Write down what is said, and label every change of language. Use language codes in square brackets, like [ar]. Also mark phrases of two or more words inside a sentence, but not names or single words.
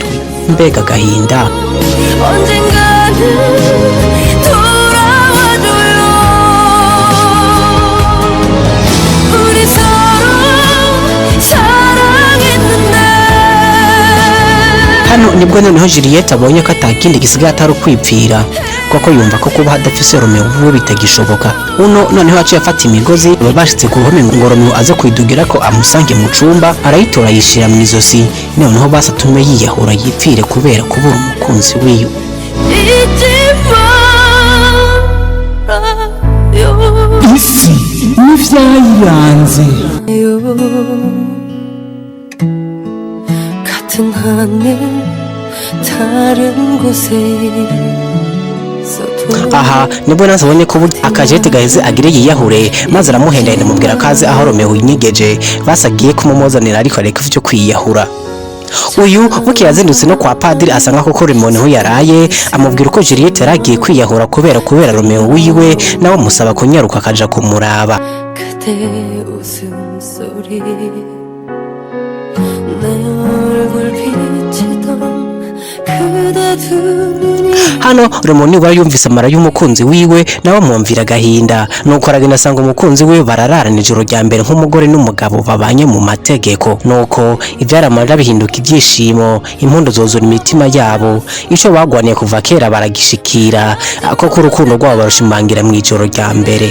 [rn] mbega gahinda. hano nibwo noneho Juliette abonye ko atakindi gisigaye atari ukwipfira, koko yumva ko kuba hadafise Romeo ubu bitagishoboka. uno noneho aciye afata imigozi babashitse ku ruhome ngo Romeo aze kwidugira ko amusange mu cumba, arayitora yishira mu izosi. noneho basatume yiyahura yipfire kubera kubura umukunzi wiwe. Isi Nivyayiranze. [ko] 같은 하늘 다른 곳에 [rn] aha nibwo nazabonye ko akajete gaheze agire yiyahure, maze aramuhenda ndamubwira kaze aho Romeo yinyegeje. basagiye kumumuzanira ariko areka ivyo kwiyahura. uyu buke yazindutse no kwa Padiri asanga koko Romeo niho yaraye, amubwira uko Juliette yaragiye kwiyahura kubera Romeo wiwe, nawe musaba kunyaruka akaja kumuraba. hano Romeo niwe yumvise amara y'umukunzi wiwe, nawe amwumvira agahinda, nuko aragenda asanga umukunzi wiwe barararana ijoro rya mbere nk'umugore n'umugabo babanye mu mategeko. nuko ivyaramara bihinduka ibyishimo, impundu zozura imitima yabo. ico bagwaniye kuva kera baragishikira, koko urukundo rwabo barushimangira mu ijoro rya mbere.